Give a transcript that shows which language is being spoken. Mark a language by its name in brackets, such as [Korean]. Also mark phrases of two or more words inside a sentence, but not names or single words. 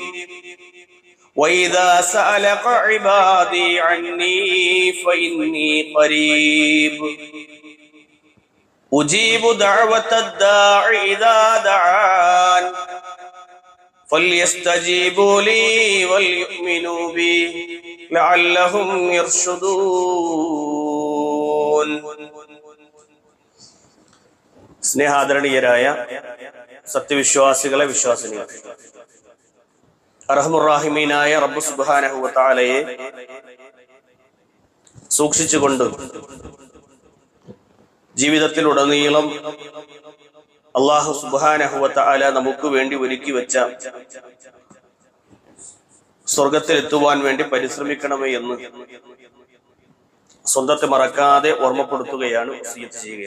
[Arabic] وإذا سألك عبادي عني فإني قريب أجيب دعوة الداع إذا دعان فليستجيبوا لي وليؤمنوا بي لعلهم يرشدون. [Malayalam] സ്നേഹാദരണീയരായ സത്യവിശ്വാസികളെ, വിശ്വാസിനികൾ, അർഹമുർറാഹിമീനായ റബ്ബ് [Arabic] سبحانه وتعالى [Malayalam] സൂക്ഷിച്ചുകൊണ്ട് ജീവിതത്തിലുടനീളം അല്ലാഹു [Arabic] سبحانه وتعالى [Malayalam] നമുക്ക് വേണ്ടി ഒരുക്കി വെച്ച സ്വർഗത്തിലെത്തുവാൻ വേണ്ടി പരിശ്രമിക്കണമേ എന്ന് സ്വന്തത്തെ മറക്കാതെ ഓർമ്മപ്പെടുത്തുകയാണ്, വസിയത്ത് ചെയ്യുകയാണ്.